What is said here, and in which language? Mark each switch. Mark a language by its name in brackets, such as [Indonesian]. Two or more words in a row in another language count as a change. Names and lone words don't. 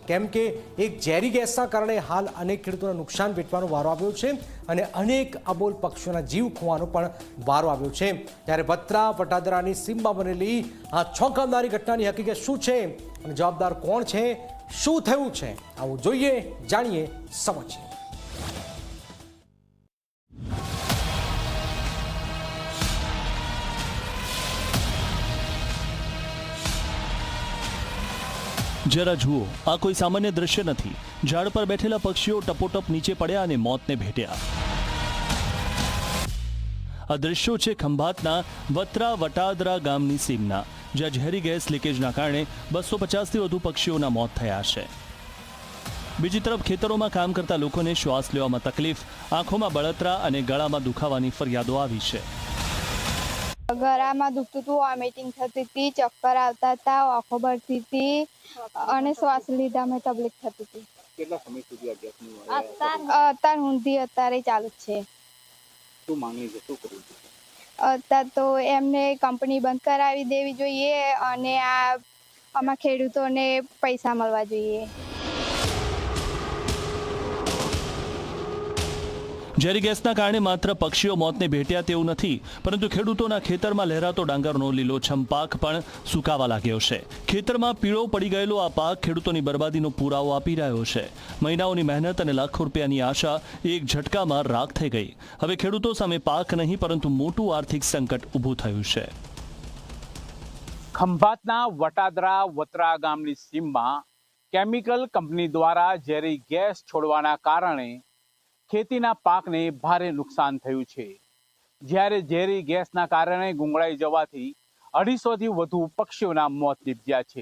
[Gujarati] કેમ કે એક ઝેરી ગેસના કારણે હાલ અનેક ખેડૂતોને નુકસાન વેઠવાનો વારો આવ્યો છે અને અનેક અબોલ પક્ષીઓના જીવ ખોવાનો પણ વારો આવ્યો છે। ત્યારે વત્રા વટાદરાની સીમમાં બનેલી આ ચોંકાવનારી ઘટનાની હકીકત શું છે અને જવાબદાર કોણ છે, શું થયું છે, આવું જોઈએ, જાણીએ, સમજીએ। જરા જુઓ, આ કોઈ સામાન્ય દૃશ્ય નહીં। ઝાડ પર બેઠેલા પક્ષીઓ ટપોટપ નીચે પડ્યા અને મોતને ભેટ્યા। આ દૃશ્યો છે ખંભાતના વત્રા વટાદરા ગામની સીમના, જ્યાં ઝેરી ગેસ લીકેજના કારણે 250 થી વધુ પક્ષીઓના મોત થયા છે। બીજી તરફ ખેતરો કામ કરતા લોકોને શ્વાસ લેવામાં તકલીફ, આંખો બળતરા અને ગળામાં દુખાવાની ફરિયાદો આવી છે। गळामां दुखતું હતું, વોમિટિંગ થતી હતી, ચક્કર આવતા હતા, આંખો બળતી હતી અને શ્વાસ લીધામાં તકલીફ થતી હતી। કેટલા સમય સુધી આ ગેસનું અત્યાર સુધી અત્યારે ચાલુ જ છે। શું માંગણી છે, શું કરવું છે? અત્યારે તો એમને કંપની બંધ કરાવી દેવી જોઈએ અને આ આમાં ખેડૂતોને પૈસા મળવા જોઈએ। ઝેરી ગેસના કારણે માત્ર પક્ષીઓ મોતને ભેટ્યા તેવું નથી, પરંતુ ખેડૂતોના ખેતરમાં લહેરાતો ડાંગરનો લીલોછમ પાક પણ સુકાવા લાગ્યો છે। ખેતરમાં પીળો પડી ગયેલો આ પાક ખેડૂતોની બરબાદીનો પુરાવો આપી રહ્યો છે। મહિનાઓની મહેનત અને લાખો રૂપિયાની આશા એક ઝટકામાં રાખ થઈ ગઈ। હવે ખેડૂતો સામે પાક નહીં પરંતુ મોટું આર્થિક સંકટ ઊભું થયું છે। ખંભાતના વટાદરા વત્રા ગામની સીમમાં કેમિકલ કંપની દ્વારા ઝેરી ગેસ છોડવાના કારણે ખેતીના પાકને ભારે નુકસાન થયું છે। જ્યારે ઝેરી ગેસના કારણે ગુંગળાઈ જવાથી 250 થી વધુ પક્ષીઓના મોત નીપજ્યા છે।